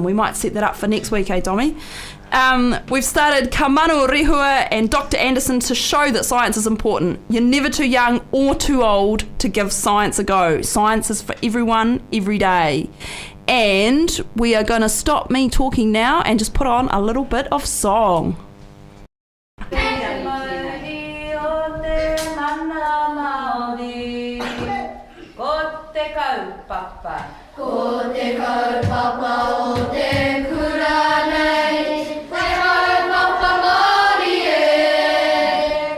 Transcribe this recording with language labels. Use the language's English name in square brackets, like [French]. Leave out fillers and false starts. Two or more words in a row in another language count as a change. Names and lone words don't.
[English] We might set that up for next week, Tommy? We've started manu, Rēhua and Dr Anderson to show that science is important. You're never too young or too old to give science a go. Science is for everyone, every day. And we are going to stop me talking now and just put on a little bit of song. [Māori] Ko te kaupapa o te kura nei, te kaupapa Māori e.